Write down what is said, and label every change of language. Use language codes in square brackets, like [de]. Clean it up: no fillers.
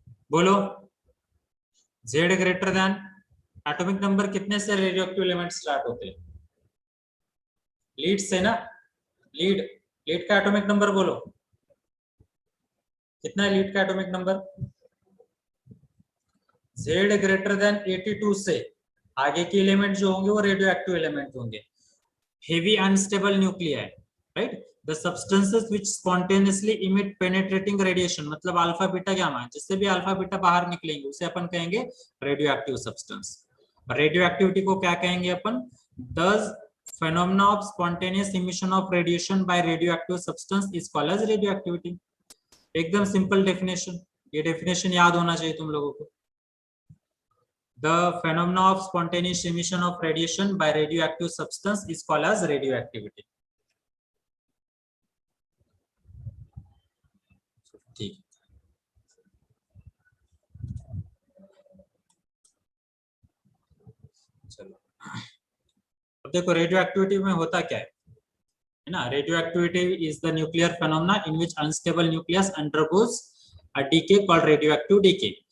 [hi] बोलो, Z greater than atomic number कितने से रेडियो एक्टिव एलिमेंट स्टार्ट होते हैं, लीड से ना, लीड का एटॉमिक नंबर बोलो, कितना है लीड का atomic number, Z greater than 82 से आगे के एलिमेंट जो होंगे वो रेडियो एक्टिव एलिमेंट होंगे, [en] heavy unstable nuclei, [hi] right. [en] the substances which spontaneously emit penetrating radiation, [hi] मतलब अल्फा बीटा गामा, जिससे भी अल्फा बीटा बाहर निकलेंगे उसे अपन कहेंगे radio active substance. Radio activity को क्या कहेंगे अपन, [en] The phenomena of spontaneous emission of radiation by radioactive substance is called as radioactivity। [hi] एकदम सिंपल डेफिनेशन, ये डेफिनेशन याद होना चाहिए तुम लोगों को। [en] The phenomena of spontaneous emission of radiation by radioactive substance is called as radioactivity। [hi] ठीक, चलो अब देखो रेडियो एक्टिविटी में होता क्या है ना, [en] Radioactivity is the nuclear phenomena in which unstable nucleus undergoes a decay called radioactive decay.